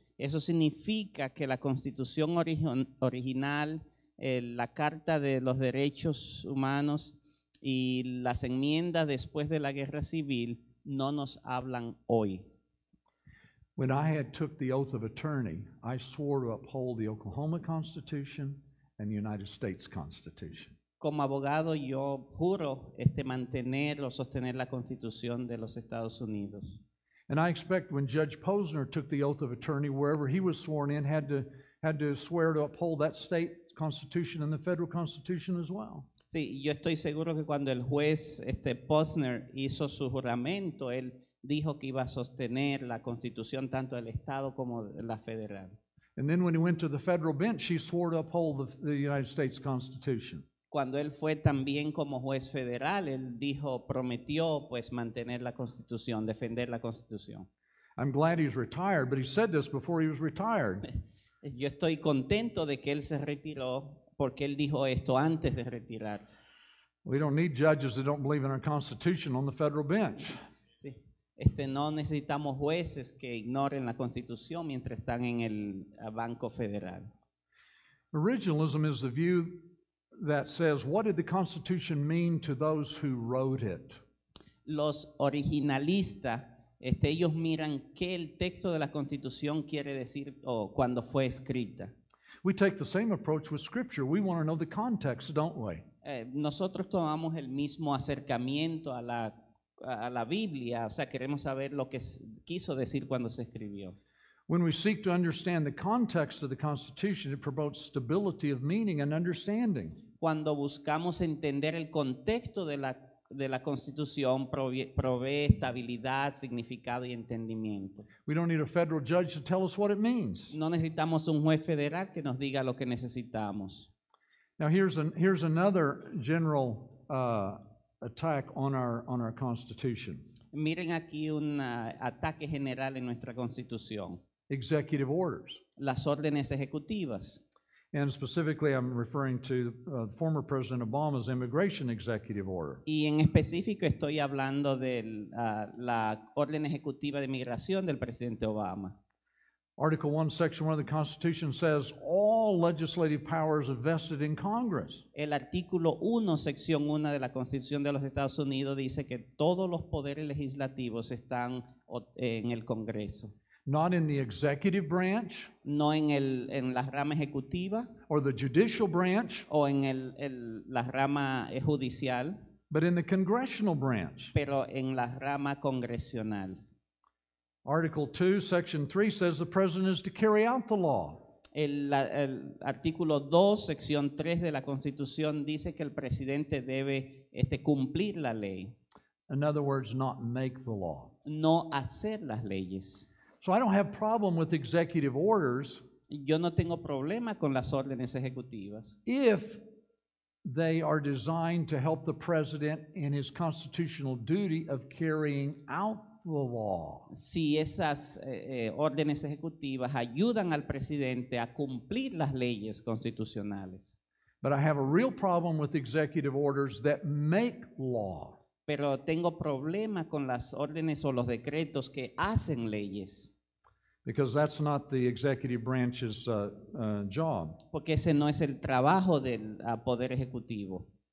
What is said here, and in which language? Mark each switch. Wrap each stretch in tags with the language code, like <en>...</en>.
<es>Eso significa que la Constitución original, la Carta de los Derechos Humanos y las enmiendas después de la Guerra Civil no nos hablan hoy.</es> <en>When I took the oath of attorney, I swore to uphold the Oklahoma Constitution and the United States Constitution.</en> <es>Como abogado, yo juro mantener o sostener la Constitución de los Estados Unidos.</es> <en>And I expect when Judge Posner took the oath of attorney, wherever he was sworn in, had to swear to uphold that state constitution and the federal constitution as well.</en> <es>Sí, yo estoy seguro que cuando el juez Posner hizo su juramento, él dijo que iba a sostener la Constitución tanto del Estado como de la federal.</es> <en>And then when he went to the federal bench, he swore to uphold the United States Constitution.</en> <es>Cuando él fue también como juez federal, él prometió pues mantener la Constitución, defender la Constitución.</es> <en>I'm glad he's retired, but he said this before he was retired.</en> <es>Yo estoy contento de que él se retiró porque él dijo esto antes de retirarse.</es> <en>We don't need judges that don't believe in our Constitution on the federal bench.</en> <es>Sí. No necesitamos jueces que ignoren la Constitución mientras están en el Banco Federal.</es> <en>Originalism is the view that says, what did the Constitution mean to those who wrote it?</en> <es>Los originalistas, ellos miran qué el texto de la Constitución quiere decir o cuando fue escrita.</es> <en>We take the same approach with Scripture. We want to know the context, don't we?</en> <es>Nosotros tomamos el mismo acercamiento a la Biblia, o sea, queremos saber lo que quiso decir cuando se escribió.</es> <en>When we seek to understand the context of the Constitution, it promotes stability of meaning and understanding.</en> <es>Cuando buscamos entender el contexto de la Constitución, provee estabilidad, significado y entendimiento.</es> <en>We don't need a federal judge to tell us what it means.</en> <es>No necesitamos un juez federal que nos diga lo que necesitamos.</es> <en>Now here's another general attack on our Constitution.</en> <es>Miren aquí un ataque general en nuestra Constitución.</es> <en>Executive orders.</en> <es>Las órdenes ejecutivas.</es> <en>And specifically, I'm referring to former President Obama's immigration executive order.</en> <es>Y en específico estoy hablando de la orden ejecutiva de migración del presidente Obama.</es> <en>Article 1, Section 1 of the Constitution says all legislative powers are vested in Congress.</en> <es>El artículo 1, sección 1 de la Constitución de los Estados Unidos dice que todos los poderes legislativos están en el Congreso.</es> <en>Not in the executive branch.</en> <es>No en la rama ejecutiva.</es> <en>Or the judicial branch.</en> <es>O en la rama judicial.</es> <en>But in the congressional branch.</en> <es>Pero en la rama congresional.</es> <en>Article 2, Section 3 says the president is to carry out the law.</en> <es>El artículo 2, sección 3 de la Constitución dice que el presidente debe cumplir la ley.</es> <en>In other words, not make the law.</en> <es>No hacer las leyes.</es> <en>So I don't have problem with executive orders.</en> <es>Yo no tengo problema con las órdenes ejecutivas.</es> <en>If they are designed to help the president in his constitutional duty of carrying out the law.</en> <es>Si esas órdenes ejecutivas ayudan al presidente a cumplir las leyes constitucionales.</es> <en>But I have a real problem with executive orders that make law.</en> <es>Pero tengo problema con las órdenes o los decretos que hacen leyes.</es> <en>Because that's not the executive branch's job.</en> <es>Porque ese no es el trabajo del Poder Ejecutivo.</es>